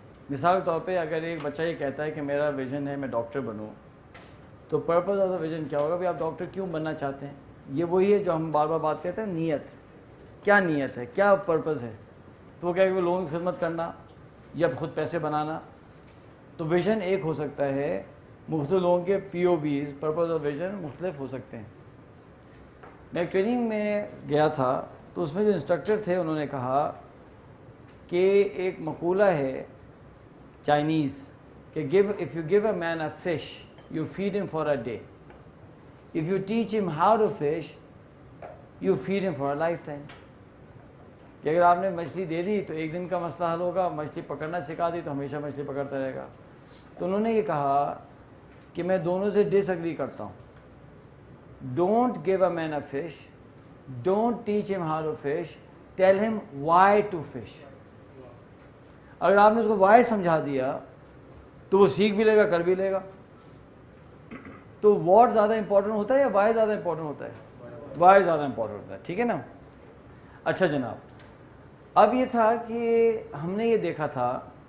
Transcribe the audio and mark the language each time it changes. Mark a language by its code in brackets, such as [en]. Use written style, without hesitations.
[ur] مثال کے طور پہ اگر ایک بچہ یہ کہتا ہے کہ میرا ویژن ہے میں ڈاکٹر بنوں, تو پرپز آف دا ویژن کیا ہوگا, بھی آپ ڈاکٹر کیوں بننا چاہتے ہیں. یہ وہی ہے جو ہم بار بار بات کرتے ہیں, نیت. کیا نیت ہے, کیا پرپز ہے. تو وہ کہہ کہ لوگوں کی خدمت کرنا یا خود پیسے بنانا. تو ویژن ایک ہو سکتا ہے, مختلف لوگوں کے پی او ویز پرپز آف ویژن مختلف ہو سکتے ہیں. میں ایک ٹریننگ میں گیا تھا تو اس میں جو انسٹرکٹر تھے انہوں نے کہا کہ ایک مقولہ ہے چائنیز کہ [en] if you give a man a fish you feed him for a day, if you teach him how to fish you feed him for a lifetime. [ur] کہ اگر آپ نے مچھلی دے دی تو ایک دن کا مسئلہ حل ہوگا, مچھلی پکڑنا سکھا دی تو ہمیشہ مچھلی پکڑتا رہے گا. تو انہوں نے یہ کہا کہ میں دونوں سے ڈس ایگری کرتا ہوں. [en] Don't give a man a fish, don't teach him how to fish, tell him why to fish. [ur] اگر آپ نے اس کو why سمجھا دیا تو وہ سیکھ بھی لے گا, کر بھی لے گا. تو what زیادہ امپورٹنٹ ہوتا ہے یا why زیادہ امپورٹنٹ ہوتا ہے, why زیادہ امپورٹنٹ ہوتا ہے. ٹھیک ہے نا. اچھا جناب, اب یہ تھا کہ ہم نے یہ دیکھا تھا